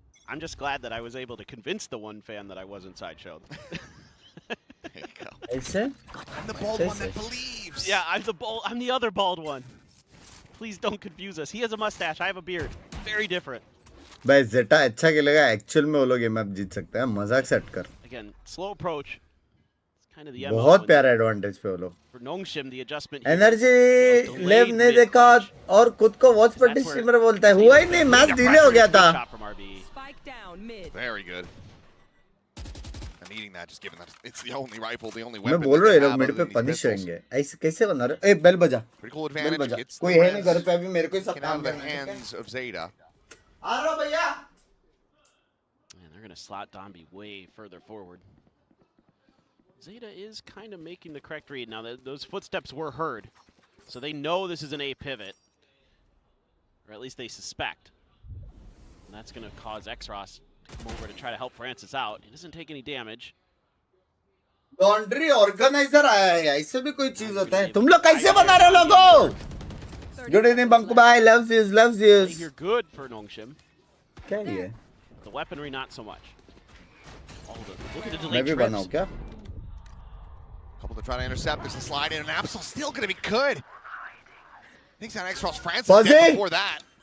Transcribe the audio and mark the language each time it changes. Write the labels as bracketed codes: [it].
[en] I'm just glad that I was able to convince the one fan that I was inside show. There you go. [hi] ऐसे? [en] I'm the bald one that believes. Yeah, I'm the other bald one. Please don't confuse us. He has a mustache. I have a beard. Very different. [hi] भाई ZETA अच्छा खेलेगा. Actual में वो लोग ये map जीत सकते हैं. मजाक सेट कर. [en] Again, slow approach. It's kind of the [hi] बहुत प्यारा एडवांटेज पे वो लोग. [en] For Nongshim, the adjustment. [hi] Energy लेव ने देखा और खुद को वॉच पार्टी स्ट्रीमर बोलता है. हुआ ही नहीं, मैच डिले हो गया था. [en] Very good. I'm eating that, just given that it's the only rifle, the only weapon. [hi] मैं बोल रहा हूँ ये लोग मिड पे पनिश होंगे. ऐसे कैसे बना रहे? ए बेल बजा. [en] Pretty cool advantage. Gets [hi] कोई है नहीं घर पे अभी, मेरे को ही सब काम [en] the [hi] करना है. [en] hands of ZETA. [hi] आ रहा भैया. [en] Man, they're gonna slot Domby way further forward. ZETA is kind of making the correct read now. Those footsteps were heard, so they know this is an A pivot, or at least they suspect. And that's gonna cause Xros to come over to try to help Francis out. He doesn't take any damage. [hi] Laundry organiser आया है. ऐसे भी कोई चीज होता है? तुम लोग कैसे बना रहे हो लोगो? [en] Good evening, Banku bhai. Loves you, loves you. You're good for Nongshim. [hi] क्या ये? [en] The weaponry, not so much. Look at the [hi] मैं [en] delayed [hi] भी बनाऊँ [en] trips. [hi] क्या? [en] Couple to try to intercept. There's a slide in, and Absol's still going to be good. Thinks on X-Ross. Francis dead before that.